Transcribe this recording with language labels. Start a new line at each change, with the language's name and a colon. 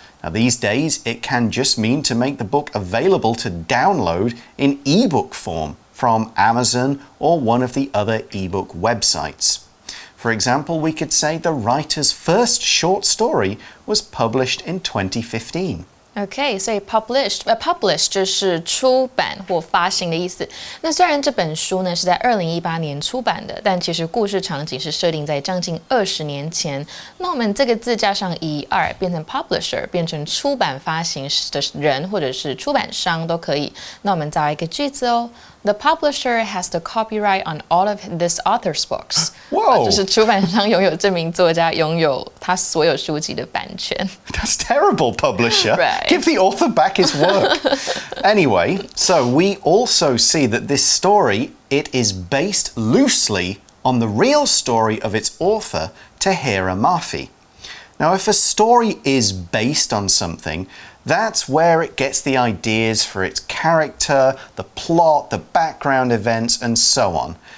English: Now, these days, it can just mean to make the book available to download in ebook form from Amazon or one of the other ebook websites. For example, we could say the writer's first short story was published in 2015.
Chinese: OK， 所以publish 就是出版或发行的意思。那虽然这本书呢是在2018年出版的，但其实故事场景是设定在将近20年前。那我们这个字加上2变成 publisher， 变成出版发行的人或者是出版商都可以。那我们造一个句子哦。
English: The publisher has the copyright on all of this author's books. Whoa!
Chinese: 就是出版商拥有这名作家拥有他所有书籍的版权。
English: That's terrible, publisher. Right. Give the author back his work. Anyway, so we also see that this story, it is based loosely on the real story of its author, Tahira Mafi. Now, if a story is based on something, that's where it gets the ideas for its character, the plot, the background events, and so on.